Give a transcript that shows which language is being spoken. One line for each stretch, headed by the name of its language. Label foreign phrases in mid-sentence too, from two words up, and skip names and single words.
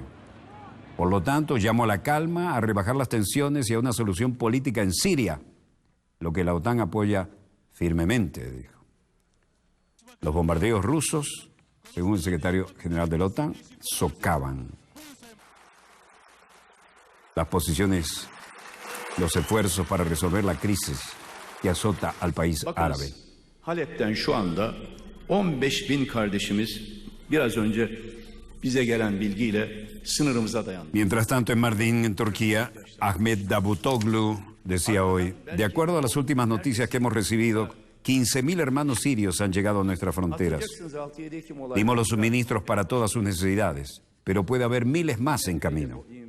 Spanish: Por lo tanto, llamo a la calma, a rebajar las tensiones y a una solución política en Siria, lo que la OTAN apoya firmemente, dijo. Los bombardeos rusos, según el secretario general de la OTAN, socavan las posiciones, los esfuerzos para resolver la crisis que azota al país árabe.
Turkish: Halep'ten şu anda 15.000 kardeşimiz biraz önce bize gelen bilgiyle sınırımıza dayandı.
Spanish: Mientras tanto, en Mardin, en Turquía, Ahmet Davutoglu decía hoy, de acuerdo a las últimas noticias que hemos recibido, 15.000 hermanos sirios han llegado a nuestras fronteras. Dimos los suministros para todas sus necesidades, pero puede haber miles más en camino.